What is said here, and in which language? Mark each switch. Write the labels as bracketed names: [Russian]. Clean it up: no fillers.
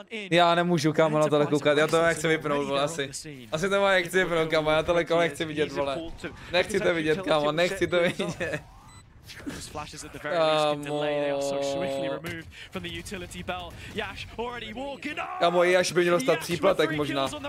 [Czech] Já nemůžu, kámo, na tohle koukat, já to nechci vypnout, vole, asi. Asi to má nechci vypnout, kámo, já tohle nechci vidět, vole. Nechci to vidět, kámo, nechci to vidět. [English] Those flashes at the very least can delay. They are so swiftly removed from the utility bell. Yash already walking on. [Czech] Kámo, Yash by měl dostat příplatek možná.